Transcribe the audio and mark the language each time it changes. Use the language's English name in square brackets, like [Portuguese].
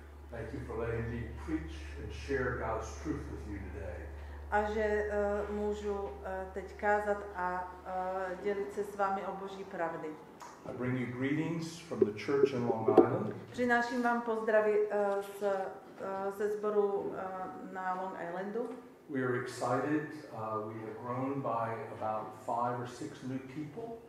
[English] Thank you for letting me preach and share God's truth with you today. [Czech] A že můžu teď kázat a dělit se s vámi o Boží pravdy. [English] I bring you greetings from the church in Long Island. [Czech] Přináším vám pozdravy ze sboru na Long Islandu. [English] We are excited. We have grown by about 5 or 6 new people.